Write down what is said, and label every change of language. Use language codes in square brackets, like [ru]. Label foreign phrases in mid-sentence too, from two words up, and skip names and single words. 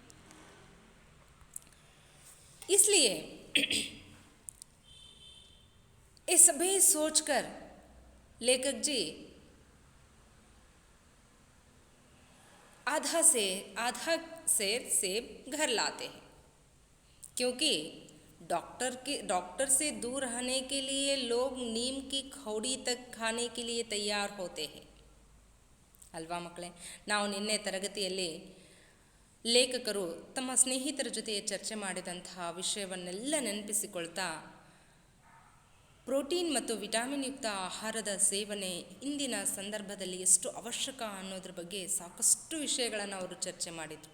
[hi] इसलिए ये सभी सोचकर लेखक जी आधा सेब घर लाते हैं, क्योंकि डॉक्टर से दूर रहने के लिए लोग नीम की खौड़ी तक खाने के लिए तैयार होते हैं [kn] ಅಲ್ವಾ ಮಕ್ಕಳೇ? ನಾವು ನಿನ್ನೆ ತರಗತಿಯಲ್ಲಿ ಲೇಖಕರು ತಮ್ಮ ಸ್ನೇಹಿತರ ಜೊತೆ ಚರ್ಚೆ ಮಾಡಿದಂತಹ ವಿಷಯವನ್ನೆಲ್ಲ ನೆನಪಿಸಿಕೊಳ್ತಾ ಪ್ರೋಟೀನ್ ಮತ್ತು ವಿಟಮಿನ್ ಯುಕ್ತ ಆಹಾರದ ಸೇವನೆ ಇಂದಿನ ಸಂದರ್ಭದಲ್ಲಿ ಎಷ್ಟು ಅವಶ್ಯಕ ಅನ್ನೋದ್ರ ಬಗ್ಗೆ ಸಾಕಷ್ಟು ವಿಷಯಗಳನ್ನು ಅವರು ಚರ್ಚೆ ಮಾಡಿದರು.